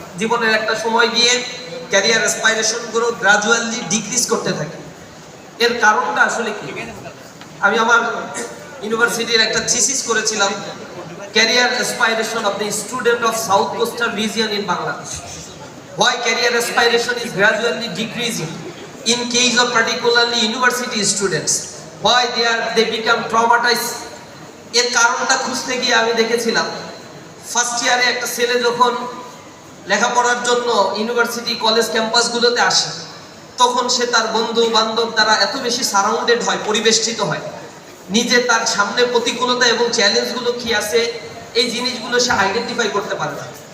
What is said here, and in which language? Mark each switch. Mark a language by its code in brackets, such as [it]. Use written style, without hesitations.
[bn] জীবনের একটা সময় গিয়ে ক্যারিয়ার অ্যাসপাইরেশনগুলো গ্রাজুয়ালি ডিক্রিজ করতে থাকে। এর কারণটা আসলে কি? আমি আমার ইউনিভার্সিটির একটা থিসিস করেছিলাম, [en] Career aspiration of the student of south coastal region in Bangladesh. Why career aspiration is gradually decreasing in case of particularly university students? Why they become traumatized? [bn] এর কারণটা খুঁজতে গিয়ে আমি দেখেছিলাম ফার্স্ট ইয়ারে একটা ছেলে যখন লেখাপড়ার জন্য ইউনিভার্সিটি কলেজ ক্যাম্পাসগুলোতে আসে, তখন সে তার বন্ধু বান্ধব দ্বারা এত বেশি সারাউন্ডেড হয়, পরিবেষ্টিত হয়, নিজে তার সামনে প্রতিকূলতা এবং চ্যালেঞ্জগুলো কি আছে এই জিনিসগুলো সে আইডেন্টিফাই করতে পারে না।